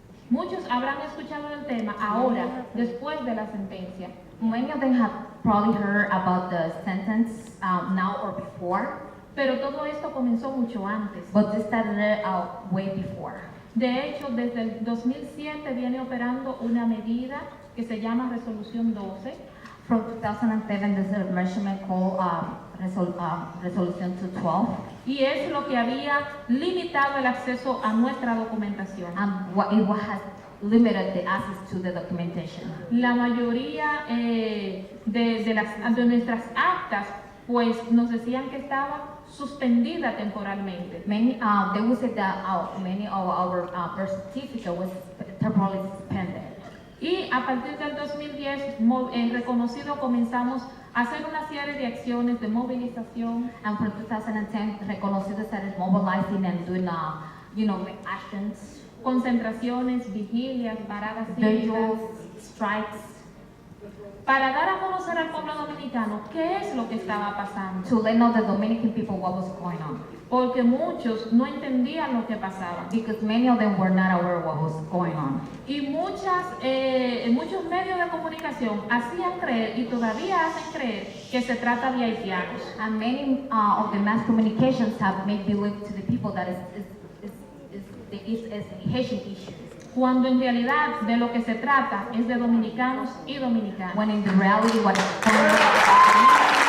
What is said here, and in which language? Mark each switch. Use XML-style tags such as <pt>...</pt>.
<es>Muchos habrán escuchado el tema ahora, después de la sentencia.</es> <en>Many of them have probably heard about the sentence now or before,</en> <es>Pero todo esto comenzó mucho antes.</es> <en>but this started out way before.</en> <es>De hecho, desde el 2007 viene operando una medida que se llama Resolución 12.</es> <en>From 2007, there's a measurement called Resolution 212,</en> <es>Y es lo que había limitado el acceso a nuestra documentación.</es> <en>it has limited the access to the documentation.</en> <es>La mayoría de nuestras actas, pues nos decían que estaba suspendida temporalmente.</es> <en>Many, they would say that many of our birth certificate was temporarily suspended.</en> <es>Y a partir del 2010, reconocido, comenzamos a hacer una serie de acciones de movilización,</es> <en>And for 2010, reconocido started mobilizing and doing, actions,</en> <es>concentraciones, vigilias, paradas cívicas,</es> <en>vigils, strikes,</en> <es>para dar a conocer al pueblo dominicano qué es lo que estaba pasando.</es> <en>to let know the Dominican people what was going on.</en> <es>Porque muchos no entendían lo que pasaba.</es> <en>Because many of them were not aware what was going on.</en> <es>Y muchos medios de comunicación hacían creer y todavía hacen creer que se trata de haitianos.</es> <en>And many of the mass communications have made believe to the people that it's a Haitian issue.</en> <es>Cuando en realidad de lo que se trata es de dominicanos y dominicanas.</es> <en>When in the reality what is going on.</en>